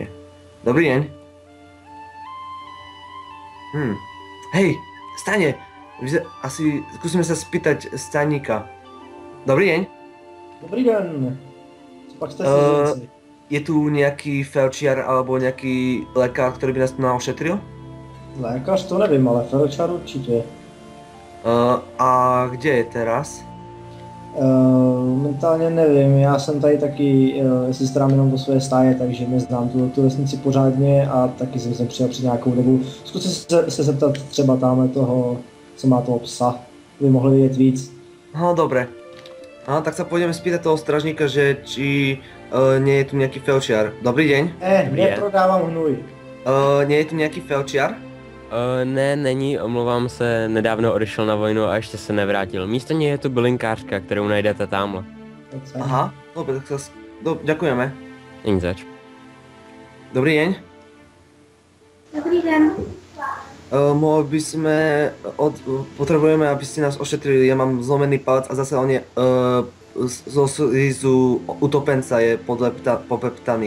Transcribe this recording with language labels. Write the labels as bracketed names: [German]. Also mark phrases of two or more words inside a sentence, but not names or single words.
[Slovak] Dobrý deň. Hej, stane. Asi skúsime sa spýtať stajníka. Dobrý deň. [Czech] Dobrý den. Co pak jste si říci? [Slovak] Je tu nejaký felčiar alebo nejaký lekár, ktorý by nás tu ošetril? [Czech] Lékař to nevím, ale felčar určitě. [Slovak] A kde je teraz? [Czech] Momentálně nevím, já jsem tady taky, jestli starám jenom o své stáje, takže neznám tu vesnici pořádně a taky jsem sem přijel před nějakou dobu. Zkuste se zeptat třeba tamhle toho, co má toho psa, by mohli vědět víc. [Slovak] Dobre. Tak sa pôjdeme spýtať toho stražníka, že či nie je tu nejaký felčiar. Dobrý deň. [Czech] Neprodávám hnůj. [Slovak] Nie je tu nejaký felčiar? [Czech] Ne, není, omlouvám se, nedávno odešel na vojnu a ještě se nevrátil. Místo něj je tu bylinkářka, kterou najdete tamhle. [Slovak] Aha, dobre, tak sa... Ďakujeme. [Czech] Není zač. [Slovak] Dobrý deň. [Czech] Dobrý den. [Slovak] Mohli by sme... Potrebujeme, aby ste nás ošetrili. Ja mám zlomený palec a zase on je... zo slizu utopenca je popeptaný.